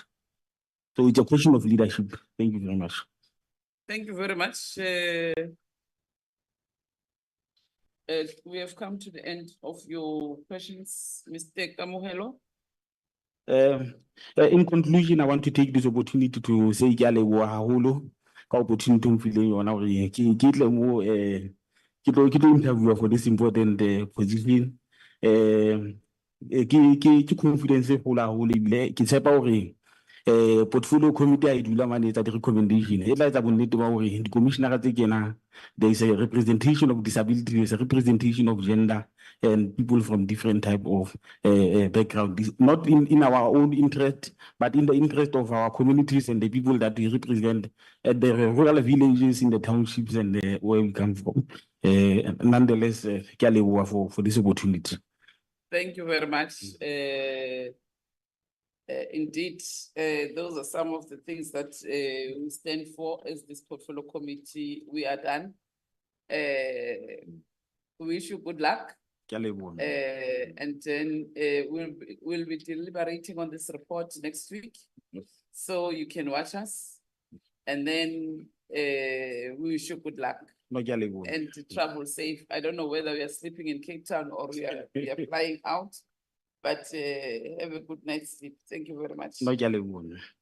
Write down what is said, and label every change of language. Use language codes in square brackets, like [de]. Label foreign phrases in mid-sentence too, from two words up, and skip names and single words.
[en] So it's a question of leadership. Thank you very much. Thank you very much. We have come to the end of your questions, Mr. Kamohelo. In conclusion, I want to take this opportunity to say [st] ke a leboha haholo ka opportunity mfileng yona hore ke tle mo ke tlo [en] interview for this important position. [st] Ke confidence e kgolo haholo ebile ke tshepa hore [en] portfolio committee [st] I dula mane etsa di-recommendation e tla etsa bonnete ba hore di-commissioner tse kenang, [en] there is a representation of disability, there is a representation of gender and people from different type of background, not in our own interest, but in the interest of our communities and the people that we represent at the rural villages, in the townships and where we come from. Nonetheless, [st] ke a leboha [en] for this opportunity. Thank you very much. Indeed, those are some of the things that we stand for as this portfolio committee. We are done. We wish you good luck. [st] Ke a leboha. [en] And then we'll be deliberating on this report next week. So you can watch us. And then we wish you good luck No, [st] ke a leboha. [en] and travel safe. I don't know whether we are sleeping in Cape Town or we are flying out, but have a good night's sleep. Thank you very much. No, [st] ke a leboha.